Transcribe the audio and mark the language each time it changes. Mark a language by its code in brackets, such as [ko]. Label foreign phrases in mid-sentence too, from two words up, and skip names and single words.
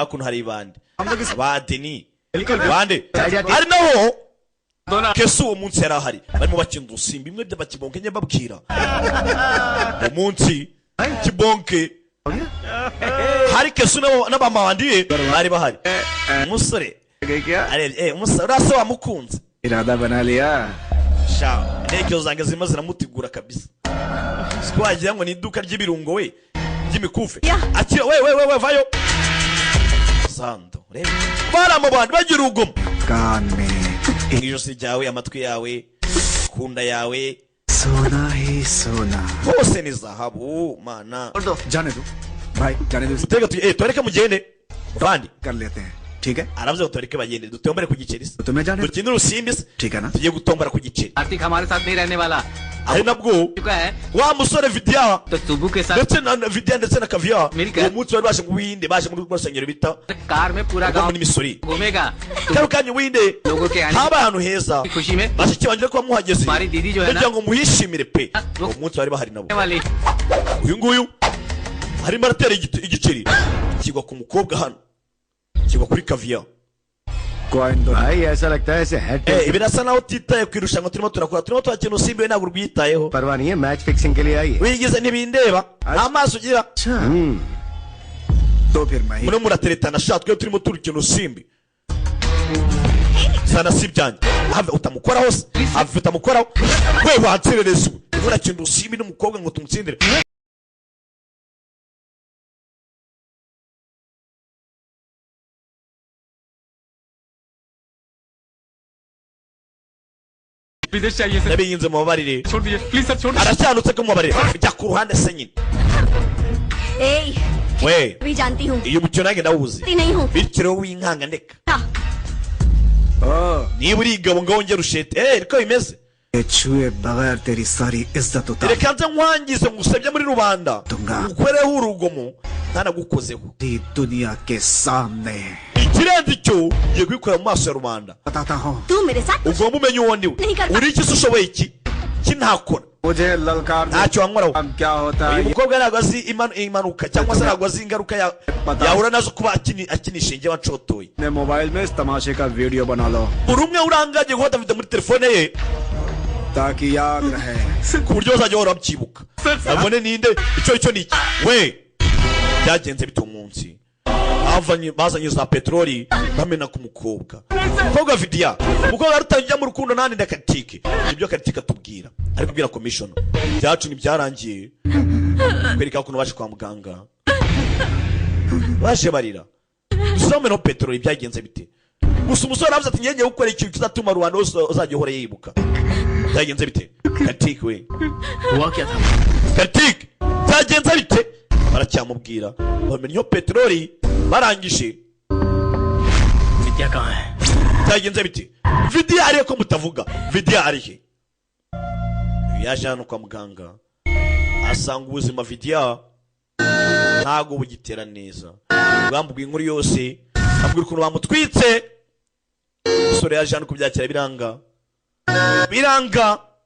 [rw] hakuno hari ibandi abadeni bande ari naho kese uwo munsi yari ahari barimo bakina udusimba bimwe by'abakibonke njye mbabwira uwo munsi kibonke hari kese n'abamawandi bari bahari umusore umusore urasa wamukunze [hi] इरादा बना लिया [rw] sha intege zanjye zirimo ziramutegura kabisa siko wagira ngo ni iduka ry'ibirungo we ry'imikufe akira we vayo sando reba bara mu bantu bagira urugomo [hi] कान में [rw] ijosi ryawe amatwi yawe kunda yawe [hi] सोना ही सोना [rw] hose ni zahabu mana [hi] जाने दो भाई जाने दो [rw] utega tureke mugende bandi [hi] कर लेते हैं ठीक है [rw] aravuze ngo tureke bagende dutombere ku giceri se [hi] तुम्हें जाने दो [rw] dukine urusimbi se [hi] ठीक है ना [rw] tugiye gutombora ku giceri [hi] कार्तिक हमारे साथ नहीं रहने वाला [rw] ari nabwo [hi] चुका है [rw] wa musore vidiya [hi] तो सुबु के साथ [rw] ndetse na vidiya ndetse na kaviya Milka. uwo munsi bari baje mu buhinde baje muri rwo rusengero bita [hi] कार में पूरा [rw] rwo [hi] गांव [rw] muri misori [hi] घूमेगा [rw] kano kanya ubuhinde [hi] लोगों के आने [rw] haba ahantu heza [hi] की खुशी में [rw] bashiki banjye kuba muhageze [hi] हमारी दीदी जो है ना [rw] kugira ngo muhishimire pe [hi] वो [rw] uwo munsi bari bahari nabo [hi] वाली [rw] uyu nguyu arimo aratera igiceri kigwa ku mukobwa hano kigwa kuri kaviya [hi] कॉइन दो भाई ऐसा लगता है ऐसे हेड [rw] birasa naho utitaye ku irushanwa turimo turakora turimo turakina usimbi we ntabwo urwitayeho [hi] परवाह नहीं है [en] match fixing [hi] के लिए आई है [rw] wigize ntibindeba nta maso ugira [hi] तो फिर मैं [rw] murimo murateretana sha twe turimo turukina usimbi sana si ibyanjye have utamukoraho se have utamukoraho we wanserereza ubu urimo urakina usimbi n'umukobwa ngo tumutsindire [hi] विदेश चाहिए सर [rw] nabiyinze mubabarire [hi] छोड़ दीजिए [en] please sir [hi] छोड़ [rw] aracyanutse ko mubabarire jya ku ruhande se nyine [hi] ए [rw] we [hi] भी जानती हूँ [rw] iyo mukino nanjye ndawuzi [hi] नहीं हूँ [rw] bityo rero winkanga ndeka ओह niba uri igabo ngo wongere ushete niko bimeze [hi] ये छुए बगैर तेरी सारी इज्जत उतार [rw] reka nze nkwangize ngusebye muri rubanda Tunga. ukoreho urugomo ntanagukozeho [hi] दी दुनिया के सामने [rw] ikirenze icyo ugiye kubikora mu maso ya rubanda [hi] बताता हूँ तू मेरे साथ [rw] ugomba umenya uwo ndiwe [hi] नहीं कर [rw] uri iki se ushoboye iki ntakora [hi] मुझे ललकार दो। [rw] ntacyo wankoraho [hi] अब क्या होता [rw] uyu [hi] है [rw] mukobwa ntabwo azi impanuka cyangwa se ntabwo azi ingaruka yahura nazo kuba akinisha inge wacotoye [hi] अपने मोबाइल में इस तमाशे का वीडियो बना लो [rw] buri umwe urangaje gufata video muri telefone ye [hi] ताकि याद रहे [rw] ku buryo bazajya bahora babyibuka babone ninde icyo ni iki we byagenze bite umunsi bazanye za peteroli bamena ku mukobwa umukobwa vidiya umukobwa arutangira mu rukundo nani na Karitike nibyo Karitike atubwira ari kubwira commission byacu ntibyarangiye kwereka ukuntu baje kwa muganga baje barira dusome no peteroli byagenze bite gusa umusore aravuze ati ngiye gukora ikintu kizatuma rubanda wose uzajya uhora yibuka byagenze bite Karitike we [hi] हुआ क्या था [rw] Karitike byagenze bite baracyamubwira bamenye peteroli barangije [hi] विद्या कहाँ है [rw] byagenze bite vidiya ariye ko mutavuga vidiya arihe yaje hano kwa muganga asanga ubuzima vidiya ntago bugitera neza bwambubwiye inkuru yose abwira ukuntu bamutwitse umusore yaje hano kubyakira biranga